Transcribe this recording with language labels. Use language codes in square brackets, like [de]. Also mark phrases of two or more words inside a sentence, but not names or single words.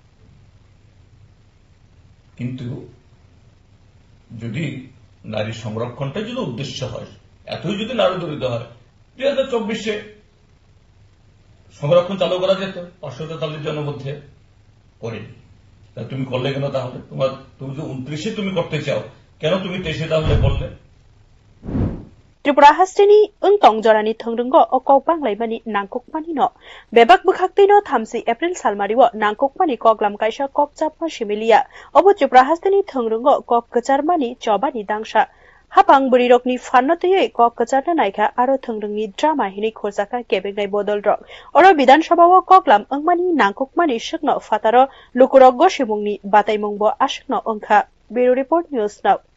[bn] কিন্তু যদি নারী সংরক্ষণটা যদি উদ্দেশ্য হয় এতই যদি নারী দরিদ্র হয় 2024 সংরক্ষণ চালু করা যেত 543 জনের মধ্যে করেনি তুমি করলে কেন তাহলে তুমি তো 29 তুমি করতে চাও কেন তুমি 23 তাহলে করলে [trp] Tripura hasteni untong jorani thongrungo o kok banglai mani nangkukmani no bebak bukhakti no 30 April salmariwo nangkukmani koklam kaisa kok chapma similia obo Tripura hasteni thongrungo kok kacharmani chobani dangsa hapang burirokni fanno tei kok kacharna naikha aro thongrungni drama hini khorjaka kebengai bodol rok oro Bidan Sabha o koklam angmani nangkukmani shukno fataro lukurok gosimungni bataimungbo ashukno ongkha Bureau Report News Now